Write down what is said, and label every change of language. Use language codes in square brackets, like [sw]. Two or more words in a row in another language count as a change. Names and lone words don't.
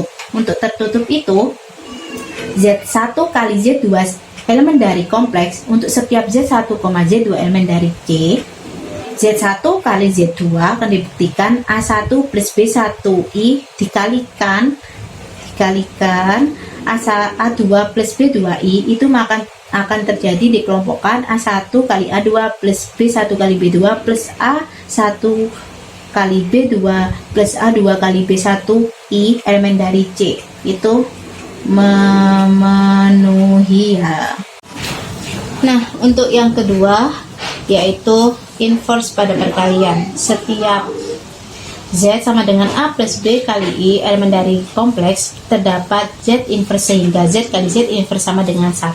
[id] Untuk tertutup itu Z1 kali Z2 elemen dari kompleks untuk setiap Z1, Z2 elemen dari C. Z1 kali Z2 akan dibuktikan A1 plus B1I dikalikan dikalikan A2 plus B2I itu akan terjadi dikelompokkan A1 kali A2 plus B1 kali B2 plus A1 kali B2 plus A2 kali B1I elemen dari C itu memenuhi ya. Nah, untuk yang kedua yaitu inverse pada perkalian. Setiap Z sama dengan A plus B kali I elemen dari kompleks, terdapat Z inverse sehingga Z kali Z inverse sama dengan 1.